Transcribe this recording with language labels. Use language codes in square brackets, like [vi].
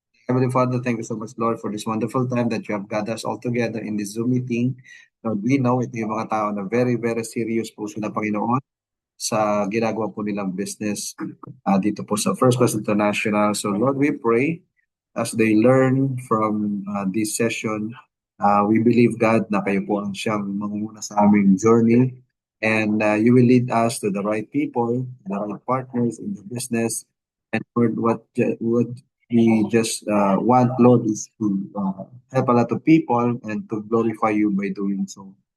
[en] Heavenly Father, thank you so much, Lord, for this wonderful time that you have gathered us all together in this Zoom meeting. Lord, we know [tl] ito yung mga tao na very, very serious po sila, Panginoon, sa ginagawa po nilang business dito po sa First Class International. [en] So, Lord, we pray as they learn from this session. We believe, God, [tl] na kayo po ang siyang mangunguna sa aming journey. [en] And you will lead us to the right people, the right partners in the business. And Lord, what we just want, Lord, is to help a lot of people and to glorify you by doing so.